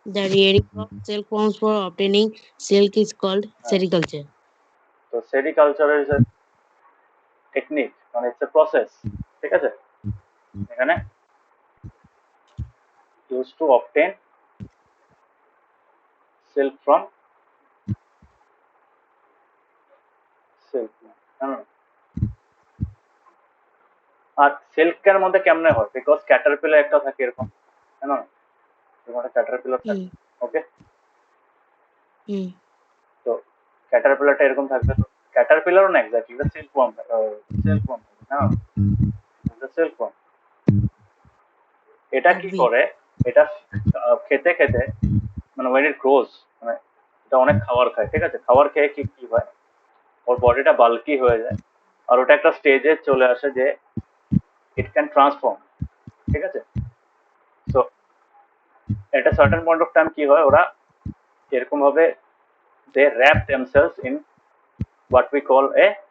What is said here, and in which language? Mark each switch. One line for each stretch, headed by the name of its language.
English: The rearing of silk worms for obtaining silk is called sericulture.
Bangla: তো
English: sericulture is a technique,
Bangla: মানে
English: it's a process,
Bangla: ঠিক আছে। এখানে
English: used to obtain silk from silk.
Bangla: আর সিল্কের মধ্যে কেমনে হয়, বিকজ ক্যাটারপিলার একটা থাকে এরকম, তাই না, এরকম একটা ক্যাটারপিলার থাকে, ওকে। তো ক্যাটারপিলারটা এরকম থাকবে, তো ক্যাটারপিলারও না এক্স্যাক্টলি এটা সিল্ক ওয়ার্ম, সিল্ক ওয়ার্ম, হ্যাঁ, এটা সিল্ক ওয়ার্ম। এটা কি করে, এটা খেতে খেতে মানে
English: when it grows,
Bangla: মানে এটা অনেক খাবার খায়, ঠিক আছে, খাবার খেয়ে কি কি হয়, ওর বডিটা বাল্কি হয়ে যায়, আর ওটা একটা স্টেজে চলে আসে যে
English: it can transform,
Bangla: ঠিক আছে।
English: so at a certain point of time
Bangla: কি হয়, ওরা এরকম ভাবে
English: they wrap themselves in what we call a